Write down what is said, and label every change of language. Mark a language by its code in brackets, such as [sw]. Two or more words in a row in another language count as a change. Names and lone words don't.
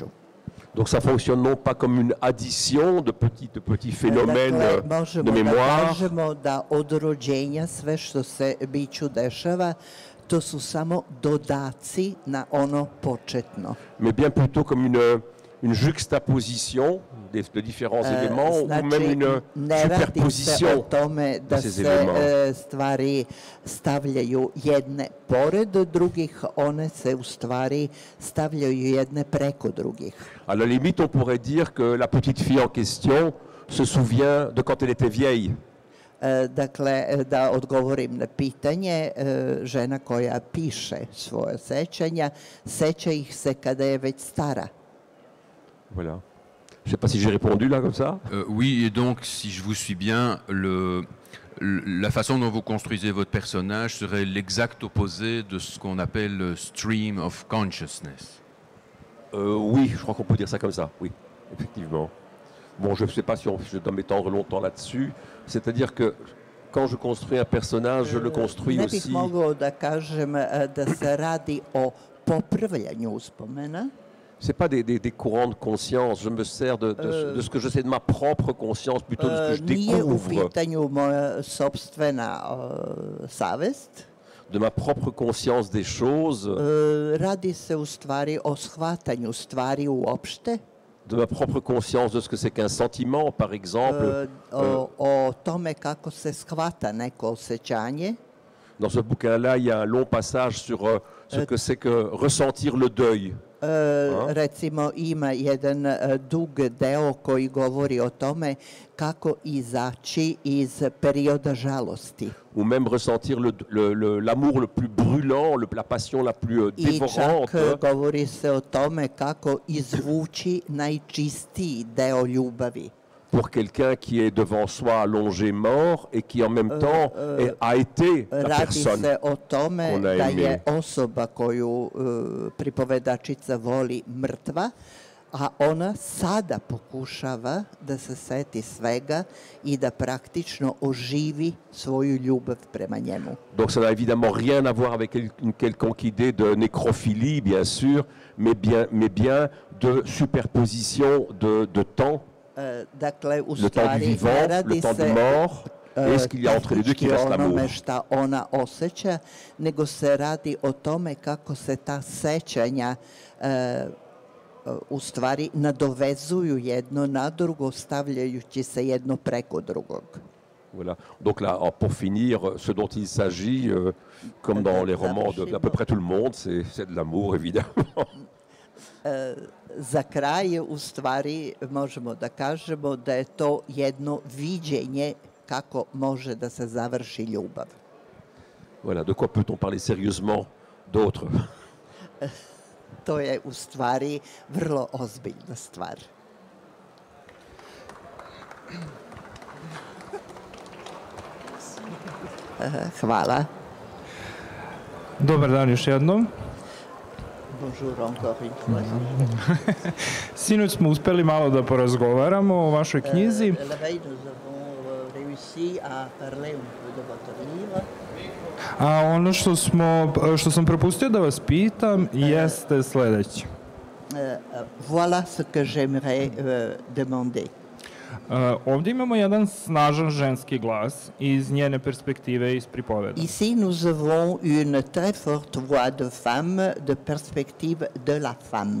[fr] Donc ça fonctionne non pas comme une addition de petits phénomènes [sr] Dakle, [fr] de [sr] možemo da [fr] mémoire, [sr] kažemo da od rođenja sve što se biću dešava, to su samo dodaci na ono početno. [fr] mais bien plutôt comme une juxtaposition de différents éléments ou même [sr] Znači, [fr] une [sr] ne radi se o [fr] superposition [sr] tome da [fr] de ces [sr] se [fr] éléments. [sr] stvari stavljaju jedne pored drugih, one se u stvari stavljaju jedne preko drugih. [fr] À la limite, on pourrait dire que la petite fille en question se souvient de quand elle était vieille. [sr] Dakle, da odgovorim na pitanje, žena koja piše svoje sećanja, seća ih se kada je već stara. [fr] Voilà. Je ne sais pas si j'ai répondu là comme ça. Oui, et donc, si je vous suis bien, la façon dont vous construisez votre personnage serait l'exact opposé de ce qu'on appelle le [en] stream of consciousness. [fr] Oui, je crois qu'on peut dire ça comme ça, oui, effectivement. Bon, je ne sais pas si je dois m'étendre longtemps là-dessus. C'est-à-dire que quand je construis un personnage, je le construis [sr] Ne bih [fr] aussi... [sr] mogao da kažem da se radi o popravljanju uspomena. [fr] Ce n'est pas des courants de conscience. Je me sers de ce que je sais de ma propre conscience, plutôt de ce que je [sr] Nije u [fr] découvre, [sr] pitanju moja sopstvena savest. [fr] de ma propre conscience des choses, [sr] Radi se u stvari o shvatanju stvari uopšte, [fr] de ma propre conscience de ce que c'est qu'un sentiment, par exemple. [sr] o tome kako se shvata neko osjećanje. [fr] Dans ce bouquin-là, il y a un long passage sur ce que c'est que ressentir le deuil. [sr] Recimo ima jedan dug deo koji govori o tome kako izaći iz perioda žalosti. [fr] Ou même ressentir l'amour le plus brûlant, la passion la plus [sr] I čak [fr] dévorante. [sr] govori se o tome kako izvući najčistiji deo ljubavi. [fr] Pour quelqu'un qui est devant soi allongé mort et qui en même temps a été la [sr] Radi [fr] personne [sr] se o tome [fr] qu'on a [sr] da [fr] aimée. [sr] je osoba koju pripovedačica voli mrtva, a ona sada pokušava da se seti svega i da praktično oživi svoju ljubav prema njemu. [fr] Donc ça n'a évidemment rien à voir avec une quelconque idée de nécrophilie, bien sûr, mais bien de superposition de temps, [sr] Dakle, u [fr] le temps du [sr] stvari [fr] vivant, [sr] ne [fr] le [sr] radi [fr] temps du [sr] se [fr] mort, et est-ce qu'il y a entre les deux qui reste l'amour. [sr] onome šta ona osjeća, nego se radi o tome kako se ta sećanja u stvari nadovezuju jedno na drugo, stavljajući se jedno preko drugog. [fr] Voilà. Donc là, pour finir, ce dont il s'agit, comme dans les romans d'à peu près tout le monde, c'est de l'amour, évidemment. [sr] Za kraj, u stvari, možemo da kažemo da je to jedno viđenje kako može da se završi ljubav. [fr] Voilà. De quoi peut-on parler sérieusement d'autre? [sr] To je u stvari vrlo ozbiljna stvar. Hvala. Dobar dan još jednom. [fr] Bonjour encore une fois. [sr] Sinoć smo uspeli malo da porazgovaramo o vašoj knjizi. [fr] La veille, nous avons réussi à parler un peu de votre livre. [sr] A ono što sam propustio da vas pitam jeste sledeće. [fr] Voilà ce que j'aimerais demander. [sr] Ovdje imamo jedan snažan ženski glas iz njene perspektive iz pripoveda. [fr] Ici, nous avons une très forte voix de femme, de perspective de la femme.